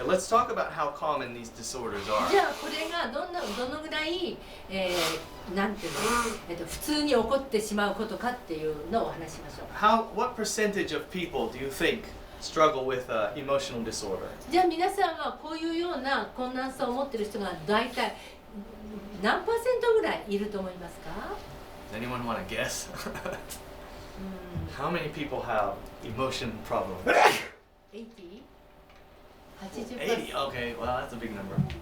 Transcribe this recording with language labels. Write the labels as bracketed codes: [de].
[en] Okay, let's talk about how common these disorders [ja] じ [en] are. [ja] ゃあこれがどのぐらい、なんていうの、普通に起こってしまうことかっていうのをお話ししましょう。 [en] What percentage of people do you think struggle with emotional disorder? [ja] じゃあ皆さんはこういうような困難さを持っている人が大体何パーセントぐらいいると思いますか？ [en] Does anyone want to guess? How many people have emotion problems? 80? 80. Okay, well that's a big number.